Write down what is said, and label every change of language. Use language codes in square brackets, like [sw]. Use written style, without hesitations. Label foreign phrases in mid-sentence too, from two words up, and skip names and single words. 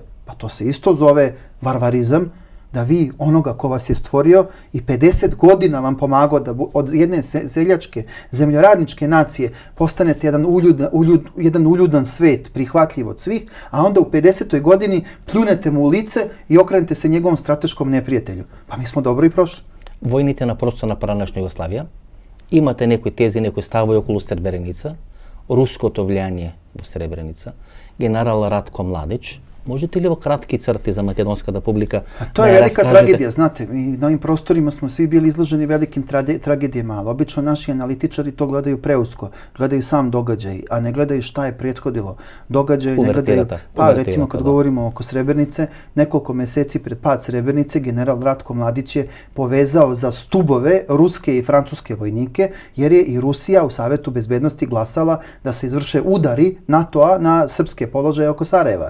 [sr] Pa to se isto zove varvarizam, da vi onoga ko vas je stvorio i 50 godina vam pomagao da od jedne seljačke, zemljoradničke nacije postanete jedan uljudan svet, prihvatljiv od svih, a onda u 50. godini pljunete mu u lice i okrenete se njegovom strateškom neprijatelju. Pa mi smo dobro i prošli. [mk] Vojните на простор на пранашна Југославија, имате некои тези, некои ставови околу Сребреница, руското влијание во Сребреница, генерал Ратко Младич. Можете ли ово кратки црти за македонска публика? [sr] A to je velika tragedija, znate, mi na ovim prostorima smo svi bili izloženi velikim tragedijama, ali obično naši analitičari to gledaju preusko, gledaju sam događaj, a ne gledaju šta je prethodilo. Događaj ne gledaju, pa recimo kad govorimo oko Srebrenice, nekoliko meseci pred pad Srebrenice, general Ratko Mladić je povezao za stubove ruske i francuske vojnike, jer je i Rusija u Savetu bezbednosti glasala da se izvrše udari NATO-a na srpske položaje oko Sarajeva.